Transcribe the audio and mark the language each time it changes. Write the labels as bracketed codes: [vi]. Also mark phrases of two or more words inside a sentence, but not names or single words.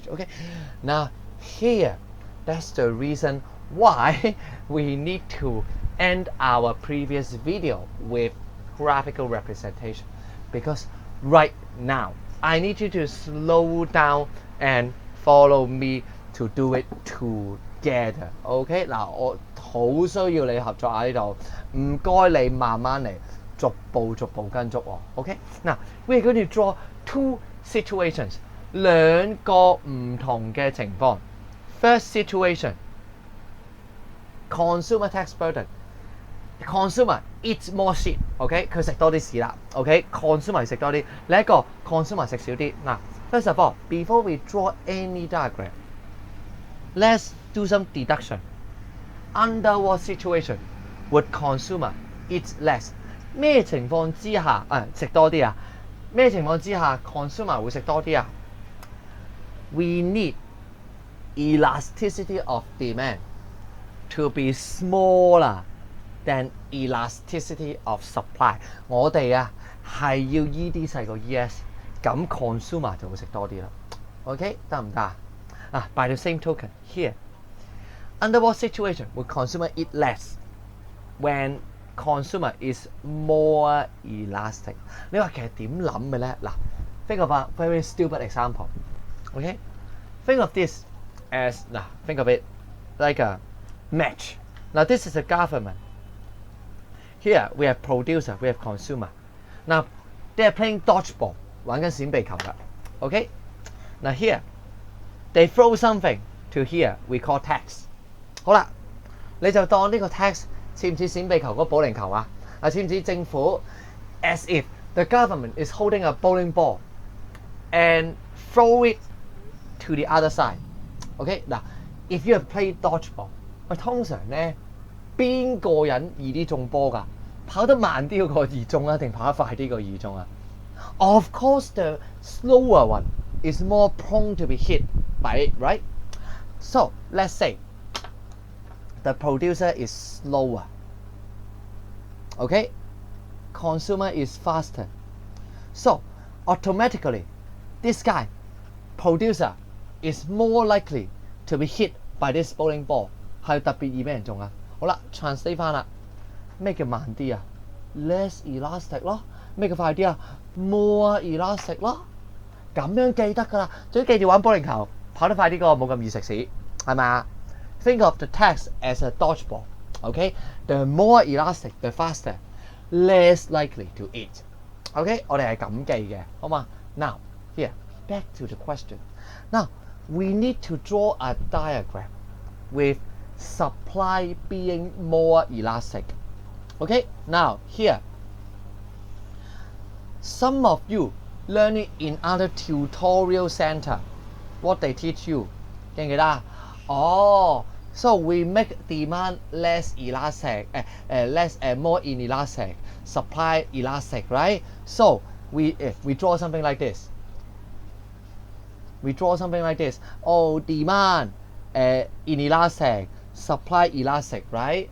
[en] Okay, now here, that's the reason why we need to end our previous video with graphical representation, because right now I need you to slow down and follow me to do it together. [yue] OK， 嗱，我好需要你合作喺呢度，唔該你慢慢嚟，逐步跟足我。OK， 嗱 ， [en] we're going to draw two situations， [yue] 兩個唔同嘅情況。 [en] First situation, consumer tax burden. Consumer eats more shit. [yue] OK， 佢食多啲屎啦。OK，consumer 食多啲，另一個 consumer 食少啲。 [en] 嗱 ，first of all, before we draw any diagram, let's do some deduction. Under what situation would consumer eat less? [yue] 咩情況之下食多啲啊？咩情況之下 consumer 會食多啲啊 ？ [en] We need elasticity of demand to be smaller than elasticity of supply. [yue] 我哋啊係要 ED 細過 ES， 咁 consumer 就會食多啲啦。OK， 得唔得啊 ？ [en] By the same token, here, under what situation would consumer eat less? When consumer is more elastic. [yue] 你話其實點諗嘅咧？ [en] 嗱 ，think of a very stupid example. OK, think of this as think of it like a match. Now this is a government. Here we have producer, we have consumer. Now they are playing dodgeball, [yue] 玩緊閃避球㗎。 [en] OK, now here they throw something to here we call tax. [yue] 好啦你就當呢個 tax 似唔似閃避球嗰個保齡球啊？似唔似政府 [en] as if the government is holding a bowling ball and throw it to the other side. OK 嗱 ，if you have played dodgeball， [yue] 通常咧邊個人易啲中波㗎？跑得慢啲嗰個易中啊，定跑得快啲個易中啊 ？ [en] Of course, the slower one is more prone to be hit by it, right? So let's say the producer is slower. Okay, consumer is faster. So automatically, this guy, producer, is more likely to be hit by this bowling ball. [yue] 係特別易俾人中啊！好啦 ，translate 翻啦。咩叫慢啲啊 ？ [en] Less elastic [yue] 咯。咩叫快啲啊 ？ [en] More elastic [yue] 咯。咁樣記得㗎啦。總之記住玩保齡球，跑得快啲個冇咁易食屎，係咪啊 ？ [en] Think of the tax as a dodgeball. Okay, the more elastic, the faster, less likely to eat. Okay， [yue] 我哋係咁記嘅，好嘛 [en] ？Now here, back to the question. Now we need to draw a diagram with supply being more elastic. Okay, now here, some of you learn it in other tutorial center. What they teach you, [yue] 記唔記得啊？ [en] 哦 ，so we make demand less elastic, more inelastic, supply elastic, right? So we draw something like this. We draw something like this. Oh, demand inelastic, supply elastic, right?